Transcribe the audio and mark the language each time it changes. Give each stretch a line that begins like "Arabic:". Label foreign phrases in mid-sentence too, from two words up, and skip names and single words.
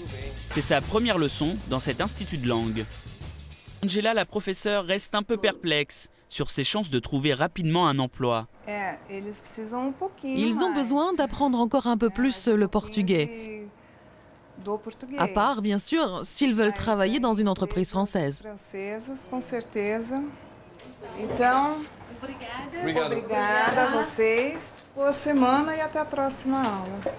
French: C'est sa première leçon dans cet institut de langue. Angela, la professeure, reste un peu perplexe sur ses chances de trouver rapidement un emploi. Ils ont besoin d'apprendre encore un peu plus le portugais. À part, bien sûr, s'ils veulent travailler dans une entreprise française.
Portuguese: Obrigado. Obrigada a vocês. Boa semana e até a próxima aula.